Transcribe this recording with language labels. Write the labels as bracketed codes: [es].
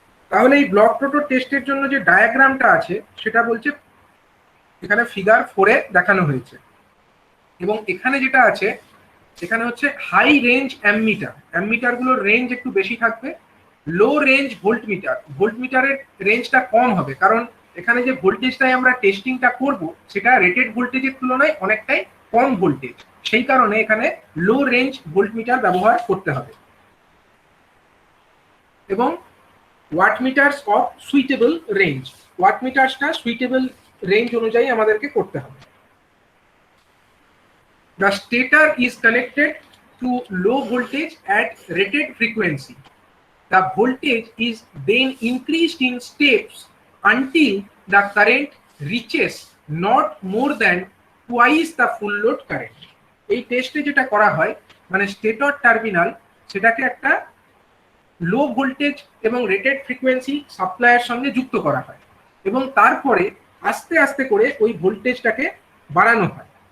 [bn] তাহলে এই block rotor টেস্টের জন্য যে ডায়াগ্রামটা আছে সেটা বলছে এখানে ফিগার 4-এ দেখানো হয়েছে, এবং এখানে যেটা আছে এখানে হচ্ছে হাই রেঞ্জ অ্যামমিটার, অ্যামমিটার গুলোর রেঞ্জ একটু বেশি থাকবে, লো রেঞ্জ ভোল্টমিটার, ভোল্টমিটারের রেঞ্জটা কম হবে, কারণ এখানে যে ভোল্টেজটাই আমরা টেস্টিংটা করব সেটা রেটেড ভোল্টেজের তুলনায় অনেকটাই কম ভোল্টেজ, সেই কারণে এখানে লো রেঞ্জ ভোল্টমিটার ব্যবহার করতে হবে। এবং [en] wattmeters of suitable range, [bn] ওয়াটমিটারসটা suitable range অনুযায়ী আমাদেরকে করতে হবে। [en] The stator is connected to low voltage at rated frequency. The voltage is then increased in steps until the current reaches not more than twice the full load current. [bn] এই টেস্টে যেটা করা হয় মানে স্টেটর টার্মিনাল সেটাকে একটা low voltage এবং rated frequency সাপ্লাইয়ের সঙ্গে যুক্ত করা হয়, এবং তারপরে আস্তে আস্তে করে ওই ভোল্টেজটাকে বাড়ানো হয়,